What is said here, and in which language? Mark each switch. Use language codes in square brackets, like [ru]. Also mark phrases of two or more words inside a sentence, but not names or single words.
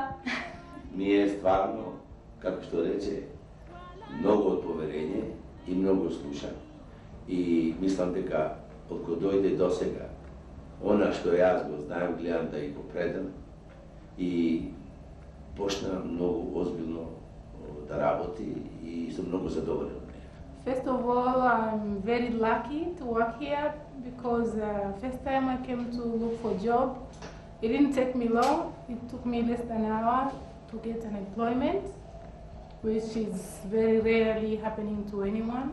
[mk] Ми е стварно, како што рече, многу од поверење и многу слушам. И мислам дека од кога дојде до сега, она што јас го знаем, гледам да и го предам и почна многу озбилно да работи и сум многу задоволен од неја. [en] First of all, I'm very lucky to work here because first time I came to look for a job, it didn't take me long. It took me less than an hour to get an employment, which is very rarely happening to anyone.